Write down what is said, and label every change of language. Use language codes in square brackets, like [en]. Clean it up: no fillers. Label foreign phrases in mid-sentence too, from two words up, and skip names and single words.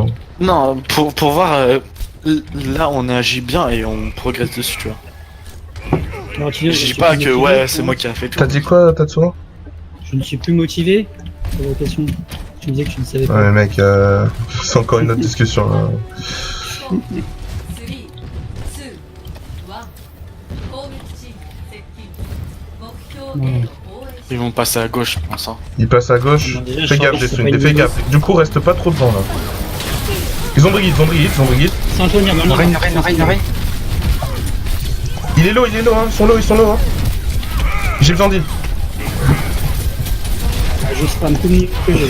[fr] Non, pour voir, là on agit bien et on progresse dessus, tu vois. Alors, tu dis, Je dis suis pas plus que motivé, ouais, non c'est moi qui a fait tout. T'as dit quoi, Tatsuo? Je ne suis plus motivé. C'est la question. Tu me disais que tu ne savais pas. Ouais, mec, c'est encore une autre discussion là. [ja] 3、2、1 攻撃チーム接近目標 A を防衛し [fr] Ils vont passer à gauche, je pense. Hein. Ils passent à gauche. Non, déjà, Fais je gaffe, savais que Jessun, c'était pas fais une gaffe. Du coup, reste pas trop devant là. Ils ont brigade. C'est Antonia, maintenant. Reine. Il est low, hein. Ils sont low, hein. J'ai besoin d'île. Je spam tout le monde que j'ai.